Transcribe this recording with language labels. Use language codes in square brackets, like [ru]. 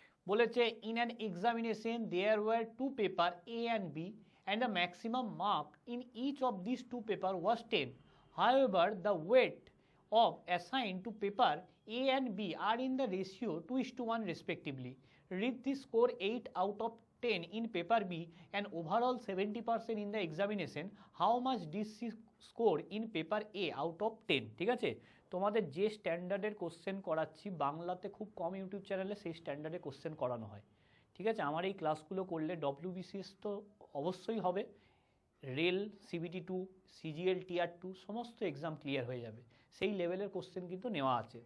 [en] বলেছে in an examination there were two paper A and B and the maximum mark in each of this two paper was 10. However, the weight of assigned to paper A and B are in the ratio 2:1 respectively. Read the score 8 out of 10 in paper B and overall 70% in the examination. How much did she score in paper A out of 10? [bn] ঠিক আছে, তোমাদের যে স্ট্যান্ডার্ডের question করাচ্ছি বাংলাতে খুব কম YouTube চ্যানেলে সেই স্ট্যান্ডার্ডের question করানো হয়। ঠিক আছে, আমার এই ক্লাসগুলো করলে WBCS তো অবশ্যই হবে, রেল, CBT2, CGL Tier 2 সমস্ত এক্সাম ক্লিয়ার হয়ে যাবে, সেই লেভেলের কোশ্চেন কিন্তু নেওয়া আছে।